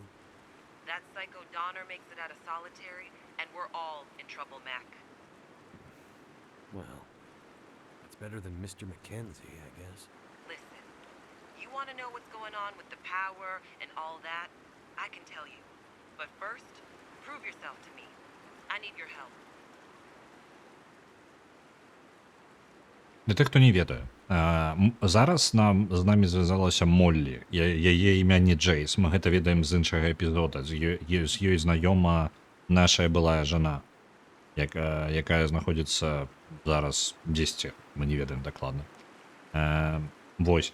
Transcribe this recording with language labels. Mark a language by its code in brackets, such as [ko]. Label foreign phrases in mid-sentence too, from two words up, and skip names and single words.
[en] That psycho Donner makes it out of solitary, and we're all in trouble, Mac. Well, that's better than Mr. Mackenzie, I guess. Listen, you want to know what's going on with the power and all that? I can tell you. But first, prove yourself to me. I need your help. [be] Для тих, хто не ведае, зараз з намі звязалася Моллі. Яе імя не Джейс. Мы гэта ведаем з іншага эпізода. З ёй знаёма наша былая жана, якая знаходзіцца зараз дзесьці. Мы не ведаем дакладна. Вось.